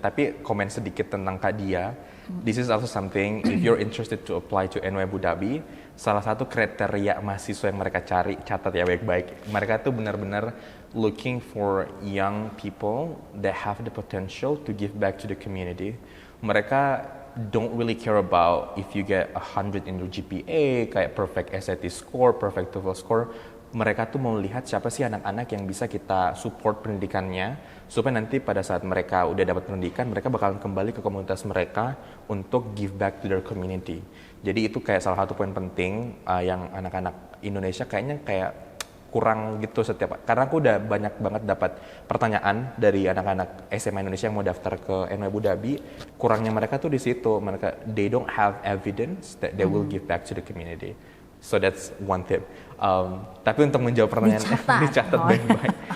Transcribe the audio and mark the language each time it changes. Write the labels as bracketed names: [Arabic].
[Indonesian] Tapi komen sedikit tentang Kak Dia. [English] This is also something, if you're interested to apply to NYU Abu Dhabi, [Indonesian] salah satu kriteria mahasiswa yang mereka cari, catat ya baik-baik. Mereka tuh benar-benar [English] looking for young people that have the potential to give back to the community. Mereka don't really care about if you get 100 in your GPA, kayak perfect SAT score, perfect TOEFL score. [Indonesian] Mereka tuh mau lihat siapa sih anak-anak yang bisa kita support pendidikannya, supaya nanti pada saat mereka udah dapat pendidikan, mereka bakalan kembali ke komunitas mereka untuk [English] give back to their community. [Indonesian] Jadi itu kayak salah satu poin penting yang anak-anak Indonesia kayaknya kayak kurang gitu setiap, karena aku udah banyak banget dapat pertanyaan dari anak-anak SMA Indonesia yang mau daftar ke NYU Abu Dhabi. Kurangnya mereka tuh di situ, mereka [English] they don't have evidence that they will give back to the community. So that's one tip. [Indonesian] Tapi untuk menjawab pertanyaan dicatat baik-baik.